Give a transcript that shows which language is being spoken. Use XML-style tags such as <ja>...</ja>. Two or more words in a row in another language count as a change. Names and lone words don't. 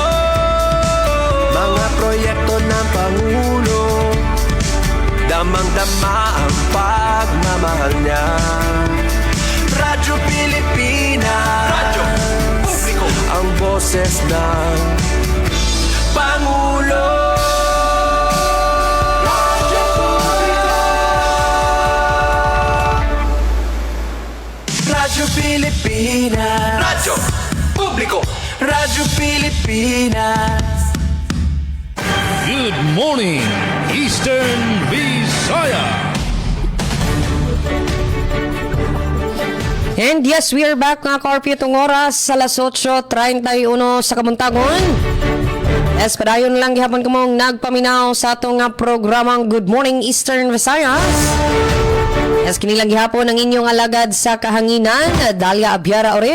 <tl>Mga proyekto ng Pangulo, damang-dama ang pagmamahal niya. Radyo Pilipinas, radyo publiko, ang boses ng Pangulo. Radyo publiko, Radyo Pilipinas, radyo publiko, Radyo Pilipinas.</tl> <en>Good morning, Eastern Visaya. And yes, we are back</en> <ceb>mga Corpio itong oras sa alas 8:31 sa Kamuntagon. Espadayon lang gihapon ko mong nagpaminaw sa atong programang Good Morning Eastern Visayas. Yes, kinilang gihapon ang inyong alagad sa kahanginan, Dalia Abiara Orit.</ceb>